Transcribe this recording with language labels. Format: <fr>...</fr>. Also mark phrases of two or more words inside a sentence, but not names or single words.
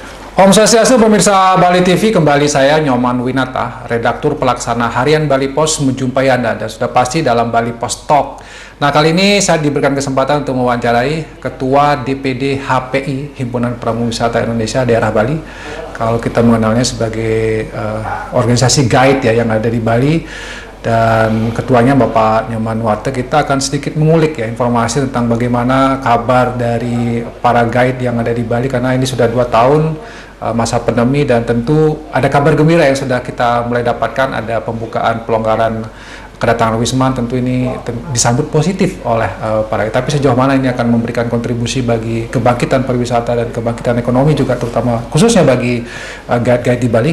<ban>Om Swastiastu,</ban> <id>pemirsa Bali TV, kembali saya Nyoman Winata, redaktur pelaksana harian Bali Pos menjumpai Anda dan sudah pasti dalam Bali Pos Talk. Nah, kali ini saya diberikan kesempatan untuk mewawancarai Ketua DPD HPI, Himpunan Pramuwisata Indonesia Daerah Bali. Kalau kita mengenalnya sebagai organisasi guide ya yang ada di Bali. Dan ketuanya Bapak Nyoman Wate, kita akan sedikit mengulik ya informasi tentang bagaimana kabar dari para guide yang ada di Bali, karena ini sudah 2 tahun masa pandemi dan tentu ada kabar gembira yang sudah kita mulai dapatkan, ada pembukaan pelonggaran kedatangan Wisman, tentu ini disambut positif oleh para, tapi sejauh mana ini akan memberikan kontribusi bagi kebangkitan pariwisata dan kebangkitan ekonomi juga, terutama khususnya bagi guide-guide di Bali.</id>